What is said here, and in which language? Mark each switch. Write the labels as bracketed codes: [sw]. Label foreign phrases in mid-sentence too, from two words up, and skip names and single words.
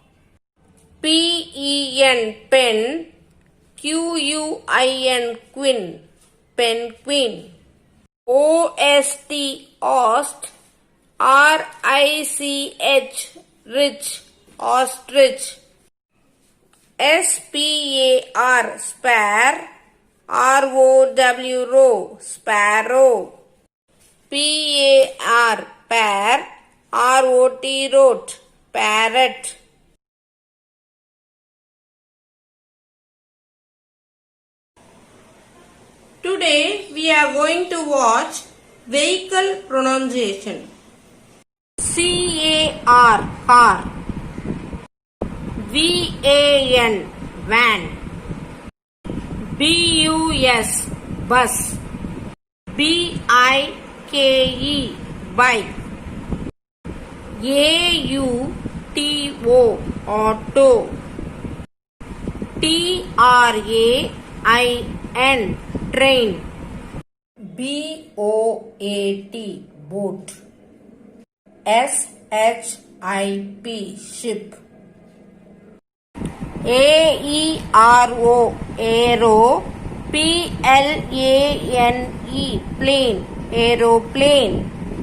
[en] P-E-N, pen. Q-U-I-N, queen, penguin. O-S-T, ost. R-I-C-H, rich, ostrich. S-P-A-R, spare. R-O-W, row, sparrow. P-A-R, pear. R-O-T, rote, parrot. Today we are going to watch vehicle pronunciation. C-A-R, car. V-A-N, van. B-U-S, bus. B-I-K-E, bike. A-U-T-O, auto. T-R-A-I-N, train. B-O-A-T, boat. S-H-I-P, ship. A-E-R-O, arrow. P-L-A-N-E, plane, aeroplane.